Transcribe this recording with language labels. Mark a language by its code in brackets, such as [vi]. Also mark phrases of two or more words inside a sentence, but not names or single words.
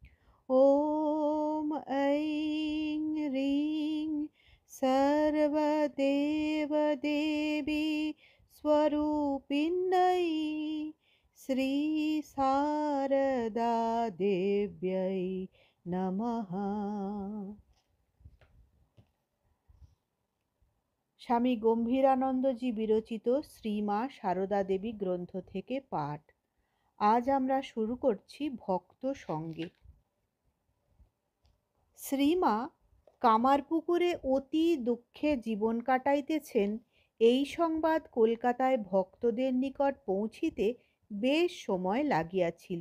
[sa] ॐ ऐं ह्रीं सर्वदेवदेवी स्वरूपिण्यै श्रीशारदा देव्यै नमः। [bn] স্বামী গম্ভীরানন্দজি বিরচিত শ্রীমা সারদা দেবী গ্রন্থ থেকে পাঠ। আজ আমরা শুরু করছি ভক্ত সঙ্গে। শ্রীমা কামারপুকুরে অতি দুঃখে জীবন কাটাইতেছেন, এই সংবাদ কলকাতায় ভক্তদের নিকট পৌঁছিতে বেশ সময় লাগিয়াছিল।